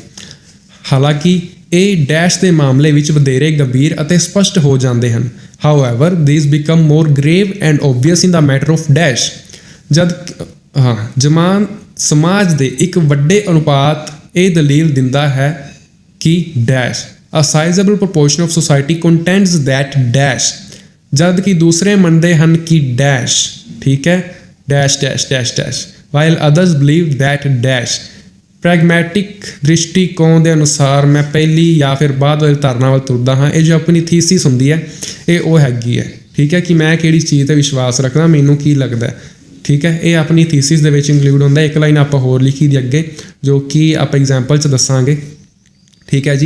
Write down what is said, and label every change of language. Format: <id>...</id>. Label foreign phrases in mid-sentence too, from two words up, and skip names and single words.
<pa>ਹਾਲਾਂਕਿ ਇਹ ਡੈਸ਼ ਦੇ ਮਾਮਲੇ ਵਿੱਚ ਵਧੇਰੇ ਗੰਭੀਰ ਅਤੇ ਸਪਸ਼ਟ ਹੋ ਜਾਂਦੇ ਹਨ।</pa> <en>However these become more grave and obvious in the matter of dash.</en> <pa>ਜਦ ਜਮਾਨ ਸਮਾਜ ਦੇ ਇੱਕ ਵੱਡੇ ਅਨੁਪਾਤ ਇਹ ਦਲੀਲ ਦਿੰਦਾ ਹੈ ਕਿ ਡੈਸ਼</pa> <en>a sizable proportion of society contends that dash,</en> <pa>ਜਦ ਕਿ ਦੂਸਰੇ ਮੰਨਦੇ ਹਨ ਕਿ ਡੈਸ਼, ਠੀਕ ਹੈ, ਡੈਸ਼ ਡੈਸ਼ ਡੈਸ਼ ਡੈਸ਼,</pa> <en>while others believe that dash।</en> <pa>ਪ੍ਰੈਗਮੈਟਿਕ ਦ੍ਰਿਸ਼ਟੀਕੋਣ ਦੇ ਅਨੁਸਾਰ ਮੈਂ ਪਹਿਲੀ ਜਾਂ ਫਿਰ ਬਾਅਦ ਵਾਲੀ ਧਾਰਨਾ ਵੱਲ ਤੁਰਦਾ ਹਾਂ। ਇਹ ਜੋ ਆਪਣੀ ਥੀਸਿਸ ਹੁੰਦੀ ਹੈ ਇਹ ਉਹ ਹੈਗੀ ਹੈ, ਠੀਕ ਹੈ, ਕਿ ਮੈਂ ਕਿਹੜੀ ਚੀਜ਼ 'ਤੇ ਵਿਸ਼ਵਾਸ ਰੱਖਦਾ, ਮੈਨੂੰ ਕੀ ਲੱਗਦਾ, ਠੀਕ ਹੈ। ਇਹ ਆਪਣੀ ਥੀਸਿਸ ਦੇ ਵਿੱਚ ਇੰਕਲੂਡ ਹੁੰਦਾ। ਇੱਕ ਲਾਈਨ ਆਪਾਂ ਹੋਰ ਲਿਖੀ ਦੀ ਅੱਗੇ ਜੋ ਕਿ ਆਪਾਂ ਐਗਜ਼ਾਮਪਲ 'ਚ ਦੱਸਾਂਗੇ, ਠੀਕ ਹੈ ਜੀ।</pa>